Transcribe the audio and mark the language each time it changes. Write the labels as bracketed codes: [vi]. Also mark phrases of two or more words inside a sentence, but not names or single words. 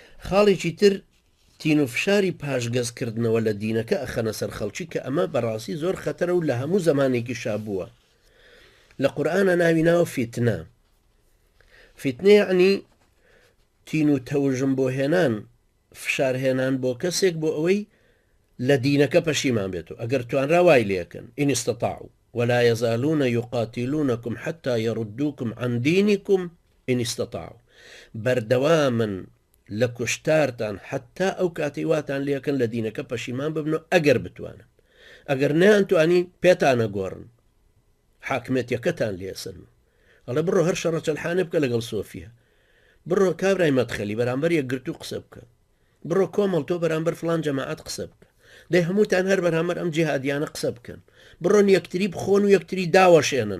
[ckb] خاڵێکی تر تین و فشاری پاشگەزکردنەوە لە دینەکە ئەخەنە سەر خەڵکی کە ئەمە بەڕاستی زۆر خەتەرە و لە هەموو زمانێکی شابووە. لە قورئانە ناوی ناوە فیتنە. فیتنە یعنی تین و تەوژم بۆ هێنان، فشارهێنان بۆ کەسێک بۆ ئەوەی لە دینەکە پەشیمان بێتەوە ئەگەر توانرا وای لێکن [ar] ئین استطاعوا ولا يزالون يقاتلونكم حتى يردوكم عن دينكم إن استطاعوا. [ckb] بەردەوامن لە کوشتارتان حتا ئەو کاتیواتان لێکن لە دینەکە پەشیمان ببنەوە ئەگەر بتوانن. ئەگەر نەیانتوانی پێتانە گۆڕن، حاکمێتیەکەتان لێسن. ئەڵێ بڕۆ هەر شەڕە چەلحانێ بکە لەگەڵ سۆفیە، بڕۆ کابرای مەدخەلی بەرامبەر یەکگرتو قسە بکە، بڕۆ کۆمەڵ تۆ بەرامبەر فلان جەماعەت قسە بکە، دەی هەمووتان هەر بەرامبەر ئەم جیهادیانە قسە بکەن، بڕۆن یەکتری بخۆن و یەکتری داوەشێنن.